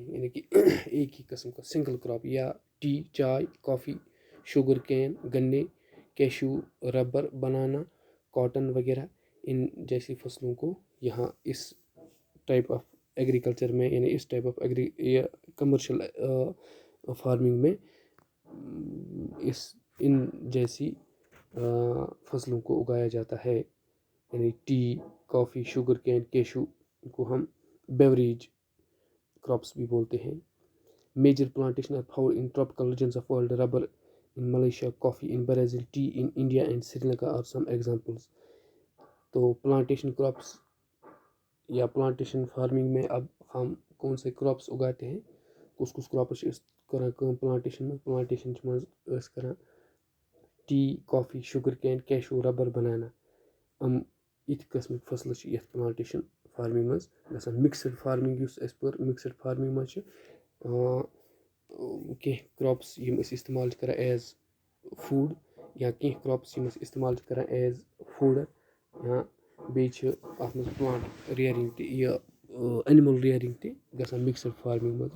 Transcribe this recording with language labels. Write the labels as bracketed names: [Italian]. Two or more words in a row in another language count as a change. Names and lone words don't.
[Urdu] یعنی کہ ایک ہی قسم کا [English] single crop, [Urdu] یا ٹی, چائے, کافی, [English] sugar cane, [Urdu] گنے, کیشو, ربر, بنانا, کاٹن وغیرہ, ان جیسی فصلوں کو یہاں اس [English] type of agriculture [Urdu] میں, یعنی اس [English] type of commercial farming [Urdu] میں ان جیسی فصلوں کو اگایا جاتا ہے. یعنی ٹی, کافی, [English] sugar cane, [Urdu] کیشو کو ہم [English] beverage crops [Urdu] بھی بولتے ہیں. [English] Major plantation are found in tropical regions of world. ربر in Malaysia, coffee in Brazil, tea in India and Sri Lanka are some examples. [Urdu] تو [English] plantation crops [Urdu] یا [English] plantation farming [Urdu] میں اب ہم کون سے کراپس اگاتے ہیں, [Kashmiri] کس کراپس چھِ أسۍ کران کٲم پلانٹیشن منٛز. پلانٹیشن منٛز أسۍ کران ٹی, کافی, [English] sugar cane, [Kashmiri] کیشو, ربر, بنانا, یِتھ قٕسمٕکۍ فصلہٕ چھِ یَتھ [English] plantation farming [Kashmiri] منٛز گژھان. [English] mixed farming [Kashmiri] یُس اَسہِ پٔر, [English] mixed farming [Kashmiri] منٛز چھِ کینٛہہ کراپس یِم أسۍ استعمال چھِ کران [English] as food, [Kashmiri] یا کینٛہہ کراپس یِم أسۍ استعمال چھِ کران [English] as fodder, [Kashmiri] یا بیٚیہِ چھِ اَتھ منٛز [English] plant rearing [Kashmiri] تہِ, یہِ [English] animal rearing [Kashmiri] تہِ گژھان [English] mixed farming [Kashmiri] منٛز.